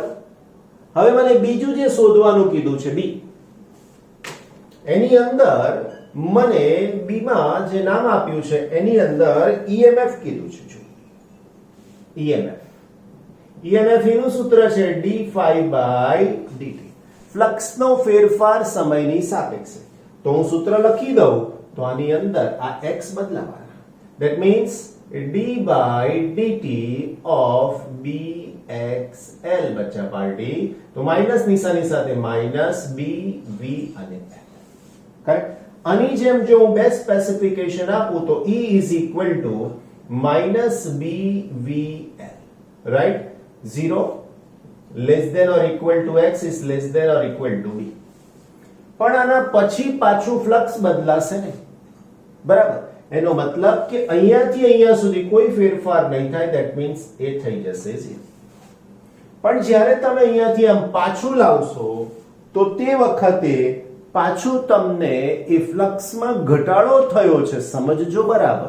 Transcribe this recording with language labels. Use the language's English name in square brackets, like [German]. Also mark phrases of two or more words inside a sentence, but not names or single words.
[Gujarati] હવે મને બીજું જે શોધવાનું કીધું છે b, એની અંદર મને b માં જે નામ આપ્યું છે એની અંદર EMF કીધું છે. જો EMF એનું સૂત્ર છે [English] d phi by dt. [Gujarati] ફ્લક્સનો ફેરફાર સમયની સાપેક્ષે. તો હું સૂત્ર લખી દઉં તો આની અંદર આ x બદલાવાના. [English] that means d by dt of bxl [Gujarati] બચ્ચા પાર્ટી. તો માઇનસ નિશાની સાથે માઇનસ b v અને l. કરેક્ટ. આની જેમ જો હું બે સ્પેસિફિકેશન આપું તો [English] E is equal to minus BVL, right? 0 less than or equal to x is less than or equal to b. [Gujarati] પણ આના પછી પાછું ફ્લક્સ બદલાશે ને, બરાબર? એનો મતલબ કે અહીંયાથી અહીંયા સુધી કોઈ ફેરફાર નહીં થાય. [English] that means [Gujarati] એ થઈ જશે 0. પણ જ્યારે તમે અહીંયાથી આમ પાછું લાવશો તો તે વખતે પાછું તમને એ ફ્લક્સમાં ઘટાડો થયો છે, સમજજો બરાબર.